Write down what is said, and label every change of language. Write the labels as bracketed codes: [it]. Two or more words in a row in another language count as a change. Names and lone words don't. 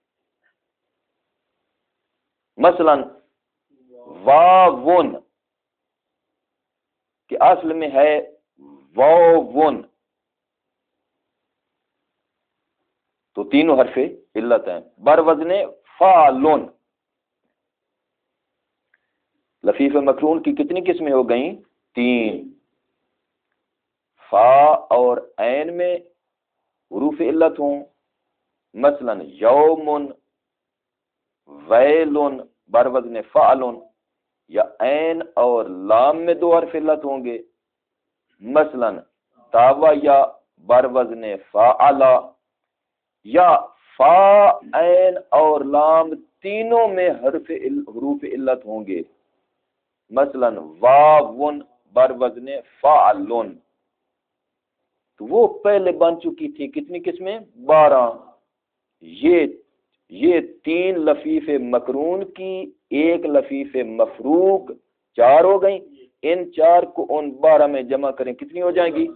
[ur] مثلا واون کہ اصل میں ہے واون، تو تینوں حرف علت ہیں. بر وزن فالون. لفیف مقرون کی کتنی قسمیں ہو گئیں؟ 3. فا اور عین میں حروف علت ہوں، مثلا یومن، ویلن بر وزن فعلن، یا عین اور لام میں 2 حرف علت ہوں گے، مثلا تاوا یا بر وزن فعلا، یا فا عین اور لام تینوں میں حروف علت ہوں گے، مثلا واون بر وزن فعلن. تو وہ پہلے بن چکی تھی کتنی قسمیں؟ 12. یہ 3 لفیف مقرون کی، 1 لفیف مفروق، 4 ہو گئیں. ان 4 کو ان 12 میں جمع کریں کتنی ہو جائیں گی؟